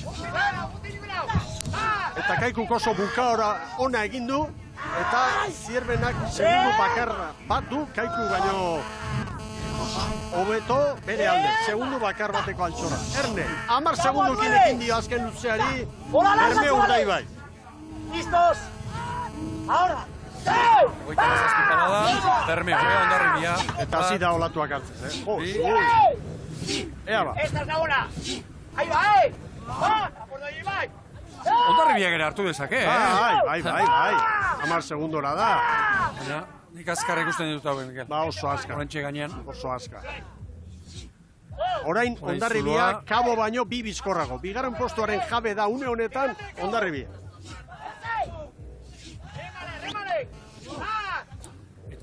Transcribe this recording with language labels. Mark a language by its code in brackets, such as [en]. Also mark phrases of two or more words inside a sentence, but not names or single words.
[eu] Eta Kaikuk oso bukaora ona egin du, eta Zierbenak segundu bakarra bat du, Kaiku baino hobeto bere alde, segundu bakar bateko altxora. Erne, 10 segundukin ekin dio azken luzeari, Bermeo Urdaibai. [es] Listos! Ahora! [eu] Goita mazazpikala da, Bermeo, Hondarribia. Eta hasi da olatuak hartzen, Ea ba. [es] Esta es la hora! Ahí va, por ahí va! [eu] Hondarribia gara hartu dezake, Bai, 10 segundora da. Nik azkar ikusten ditut hau, Mikel. Ba, oso azkar. Horrentxe gainean. Oso azkar. Orain, Hondarribia, Kabo baino 2 bizkorrago. Bigarren postuaren jabe da une honetan, Hondarribia.